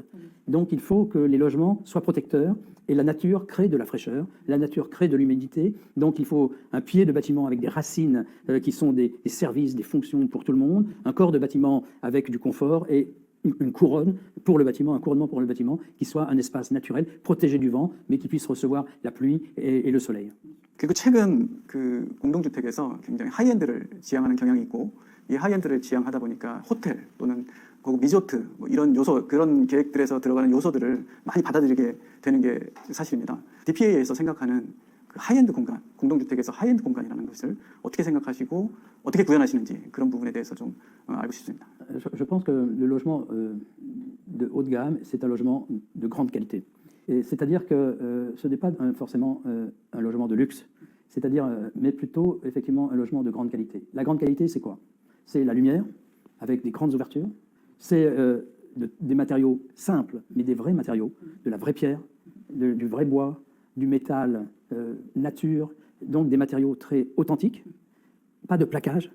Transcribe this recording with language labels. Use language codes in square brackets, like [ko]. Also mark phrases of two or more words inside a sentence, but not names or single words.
[fr] Donc il faut que les logements soient protecteurs et la nature crée de la fraîcheur, la nature crée de l'humidité. Donc il faut un pied de bâtiment avec des racines qui sont des services, des fonctions pour tout le monde, un corps de bâtiment avec du confort et une couronne pour le bâtiment, un couronnement pour le bâtiment qui soit un espace naturel, protégé du vent, mais qui puisse recevoir la pluie et le soleil. [ko] 그리고 최근 공동주택에서 굉장히 하이엔드를 지향하는 경향이 있고, 이 하이엔드를 지향하다 보니까 호텔 또는 리조트 이런 요소, 그런 계획들에서 들어가는 요소들을 많이 받아들이게 되는 게 사실입니다. DPA에서 생각하는 하이엔드 공간, 공동주택에서 하이엔드 공간이라는 것을 어떻게 생각하시고 어떻게 구현하시는지 그런 부분에 대해서 좀 알고 싶습니다. [fr] Je pense que le logement de haut de gamme, c'est un logement de grande qualité. C'est-à-dire que ce n'est pas forcément un logement de luxe, c'est-à-dire, mais plutôt effectivement un logement de grande qualité. La grande qualité, c'est quoi? C'est la lumière, avec des grandes ouvertures, c'est des matériaux simples, mais des vrais matériaux, de la vraie pierre, du vrai bois, du métal nature, donc des matériaux très authentiques, pas de plaquage.